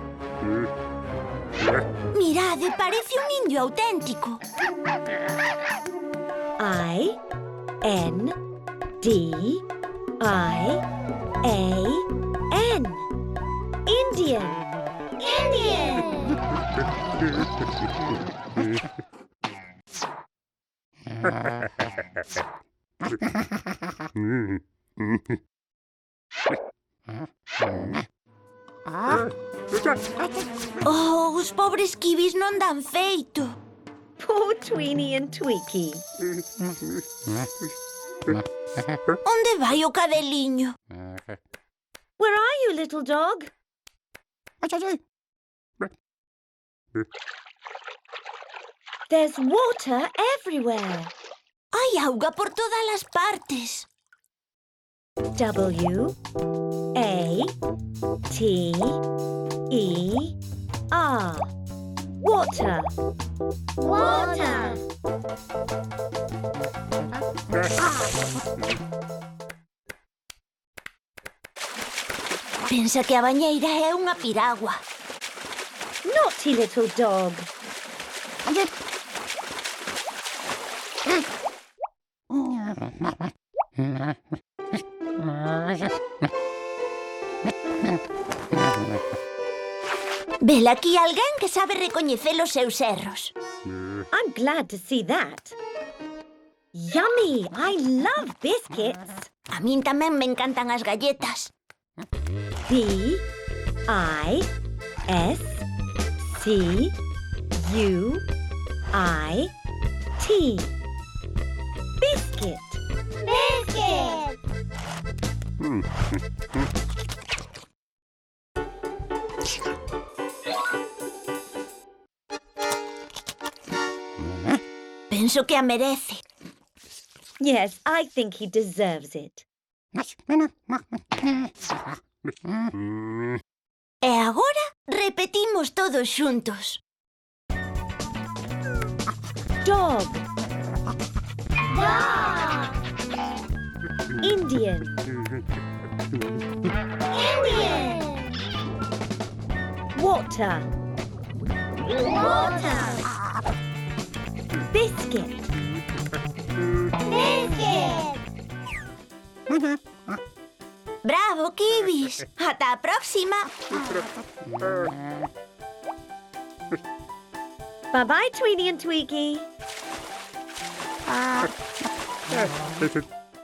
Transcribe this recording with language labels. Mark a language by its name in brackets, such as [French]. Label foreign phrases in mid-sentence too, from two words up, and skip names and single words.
[Galician] Mirade, parece un indio auténtico. [English] I-N-D-I-A-N. Indian. Indian. [Galician] Oh, os pobres kibis non dan feito. [English] Poor Tweenie and Tweaky. [Galician] Onde vai o cadeliño? [English] Where are you, little dog? There's water everywhere. [Galician] Hai auga por todas as partes. [English] W-A-T-E-R. Water. Water. [Galician] Pensa que a bañeira é unha piragua. [English] Naughty little dog. [Galician] Vela aquí alguén que sabe recoñecer os seus erros. [English] I'm glad to see that. Yummy! I love biscuits. [Galician] A min tamén me encantan as galletas. [English] B-I-S-C-U-I-T. Biscuit. Biscuit. [Galician] Penso que a merece. [English] Yes, I think he deserves it. [Galician] E agora repetimos todos xuntos. [English] Dog. Dog. Indian. Indian. Water. Water. Biscuit. Biscuit. [Galician] Bravo, kibis. Ata a próxima. [English] Bye-bye, Tweenie and Tweaky.